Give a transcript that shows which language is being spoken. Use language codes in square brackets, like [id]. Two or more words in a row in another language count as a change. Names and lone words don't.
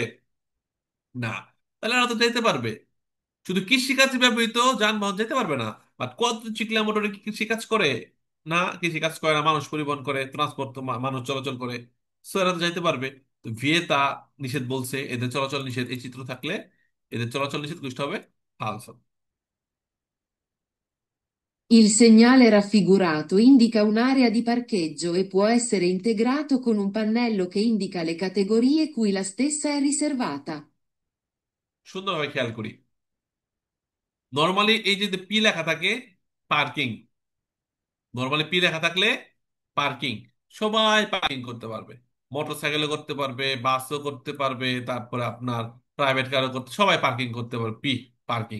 [bn] না, তাহলে এরা তো যেতে পারবে, শুধু কৃষিকাজে ব্যবহৃত যানবাহন যেতে পারবে না। বাট [it] quadricicli motore [bn] কি কৃষিকাজ করে? না, কৃষিকাজ করে না, মানুষ পরিবহন করে, ট্রান্সপোর্ট, মানুষ চলাচল করে। সো এরা তো যাইতে পারবে। তো ভিয়েতা নিষেধ বলছে, এদের চলাচল নিষেধ, এই চিত্র থাকলে এদের চলাচল নিষেধ কুষ্ঠ হবে ফালস। [it] Il segnale raffigurato indica un'area di parcheggio e può essere integrato con un pannello che indica le categorie cui la stessa è riservata. [bn] সুন্দরভাবে খেয়াল করি, নর্মালি এই যে পি লেখা থাকে, পার্কিং, নর্মালি পি লেখা থাকলে পার্কিং, সবাই পার্কিং করতে পারবে। মোটর সাইকেলে করতে পারবে, বাসও করতে পারবে, তারপরে আপনার [en] private car [bn] করতে, সবাই পার্কিং করতে পারবে, পার্কিং।